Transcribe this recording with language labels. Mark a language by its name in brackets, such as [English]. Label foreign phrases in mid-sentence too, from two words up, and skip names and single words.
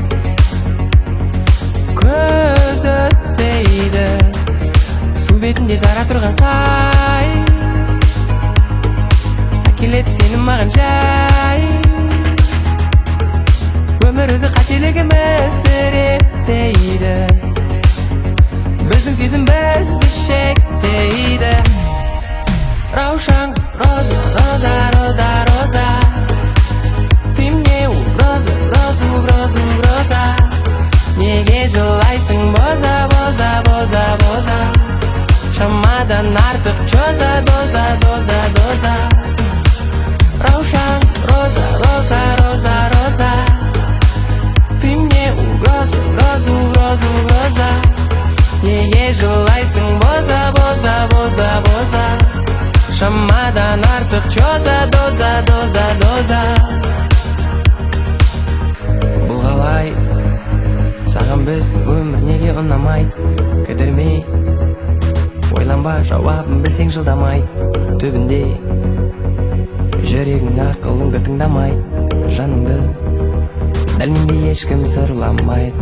[Kazakh] көз өтпейді, су бетінде дара тұрған қай, әкеледі сенің маған жай, өмір өзі қателігімізді реттейді, біздің сезім бізді шектейді. Раушан, роза, роза, роза, роза, [Russian] ты мне угроза, роза, угроза, угроза, [Kazakh] неге жылайсың боза, боза, боза, боза, шамадан артық чоза, доза, доза, доза. Раушан, роза, роза, роза, роза, [Russian] ты мне угроза, угроза, угроза, угроза, [Kazakh] неге жылайсың боза, боза, боза, боза, шамадан артық чоза, доза, доза, доза. Бұл қалай саған біздің өмір неге ұнамайды, кідірмей ойланба, жауабын білсең жылдамай, түбінде жүрегің ақылыңды тыңдамайды, жаныңды дәл мендей ешкім сырламайды.